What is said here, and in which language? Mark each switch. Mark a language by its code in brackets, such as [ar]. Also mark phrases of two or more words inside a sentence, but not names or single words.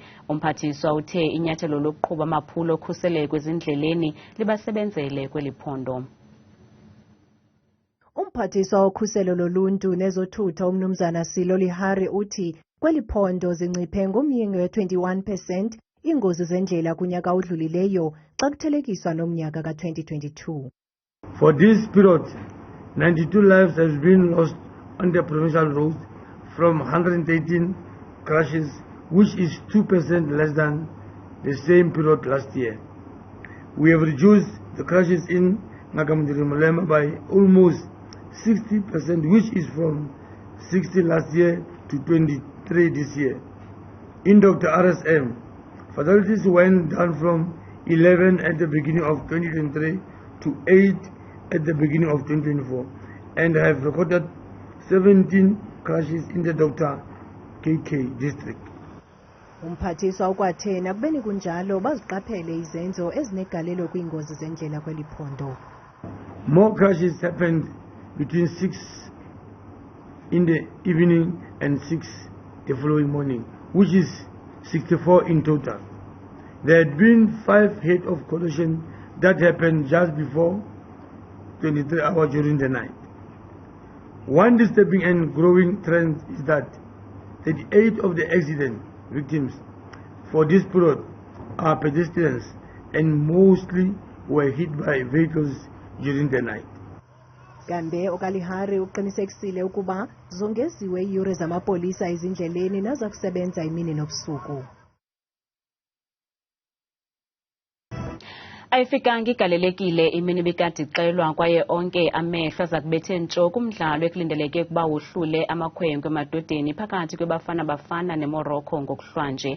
[xh] Umphathiswa uthe inyathelo lokuqhuba amaphulo okhuseleko ezindleleni libasebenzele kweli phondo. Umphathiswa wokhuselo loluntu nezothutho uMnumzana Silo Lihari uthi kweli phondo zinciphe ngomyinge we-21% iingozi zendlela kunyaka odlulileyo xa kuthelekiswa nomnyaka ka-2022. [en] For this period, 92 lives have been lost on the provincial roads from 118 crashes, which is 2% less than the same period last year. We have reduced the crashes in Mulema by almost 60%, which is from 60 last year to 23 this year. In Dr. RSM, fatalities went down from 11 at the beginning of 2023 to 8 at the beginning of 2024 and have recorded 17 crashes in the Dr. KK district. [xh] Umphathiswa ukwathena kubeni kunjalo baziqaphele izenzo ezinegalelo kwiingozi zendlela kweli phondo. [en] More crashes happened between 6 in the evening and 6 the following morning, which is 64 in total. There had been 5 head of collision that happened just before 23 hours during the night. One disturbing and growing trend is that 38 of the accident victims for this period are pedestrians and mostly were hit by vehicles during the night. [xh] Kambe okalihari uqinisekisile ukuba zongeziwe iiyure zamapolisa ezindleleni naza kusebenza imini nobusuku. Ayifikanga igalelekile imini bikadixelwa kwaye onke amehlo aza kubethe ntsho kumdlalo ekulindeleke ukuba wohlule amakhwenkwe emadodeni phakathi kwebafana bafana neMorocco ngokuhlwanje.